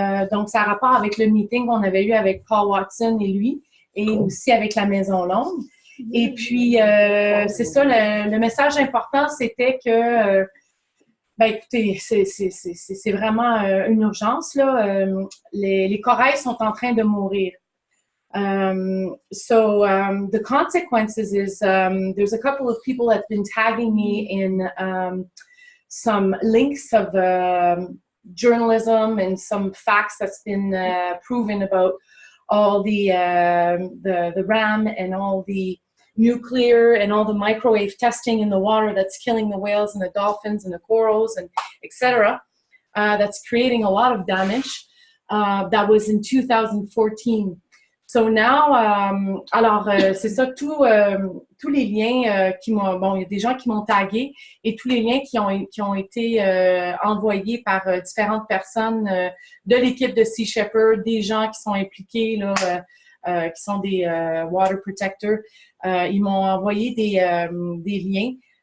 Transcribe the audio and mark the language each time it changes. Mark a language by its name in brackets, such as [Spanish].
[French] Donc, ça a rapport avec le meeting qu'on avait eu avec Paul Watson et lui, et aussi avec la Maison Longue. Et puis, c'est ça, le message important, c'était que, ben écoutez, c'est vraiment une urgence, là. Les corails sont en train de mourir. [English] The consequences is there's a couple of people that have been tagging me in some links of journalism and some facts that's been proven about all the RAM and all the nuclear and all the microwave testing in the water that's killing the whales and the dolphins and the corals and etc. That's creating a lot of damage. That was in 2014. So now, [French] alors c'est ça, tous les liens qui m'ont, bon, il y a des gens qui m'ont tagué et tous les liens qui ont été envoyés par différentes personnes de l'équipe de Sea Shepherd, des gens qui sont impliqués là, qui sont des water protectors, ils m'ont envoyé des liens.